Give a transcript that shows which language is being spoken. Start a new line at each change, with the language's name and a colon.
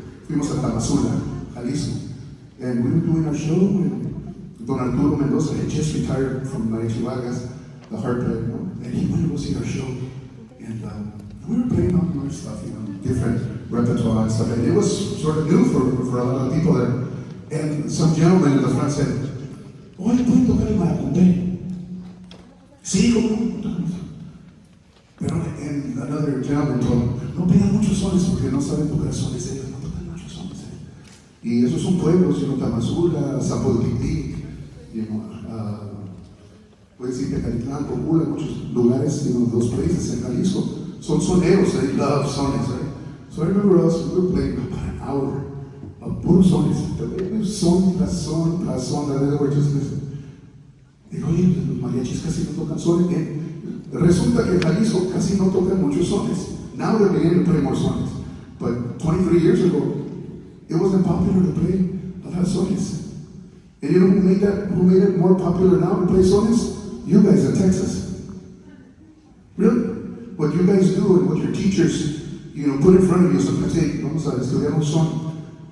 Spanish: Fuimos a Tamazula, Jalisco.
English: And we were doing our show, and Don Arturo Mendoza had just retired from Mariachi, the harp player, you know? And he went to go see our show. And we were playing all our stuff, you know, different repertoire and stuff. And it was sort of new for a lot of people there. And some gentleman in the front said,
Spanish: oye, ¿pueden tocar el maracunté? Sí, ¿cómo no? Pero
English: another gentleman told him,
Spanish: no pidan muchos sones porque no saben tocar sones. Ellos no tocan muchos sones. Y esos son pueblos,
English: you know, Tamazula, Zapotití, you know,
Spanish: puedes decir
English: Tecalitlán, Cocula,
Spanish: muchos lugares,
English: you know, those places in Jalisco.
Spanish: Son soneros,
English: they love sones, right? So I remember us, we were playing about an hour of
Spanish: puros sones. Son tras son tras son,
English: and they were just listening.
Spanish: Digo, oye, los mariachis casi no tocan sones. Resulta que en Jalisco casi no tocan muchos sones.
English: Now they're beginning to play more sones. But 23 years ago, it wasn't popular to play a lot of sones. And you know who made it more popular now to play sones? You guys in Texas. Really? What you guys do and what your teachers, you know, put in front of you, sometimes say,
Spanish: vamos a estudiar un son.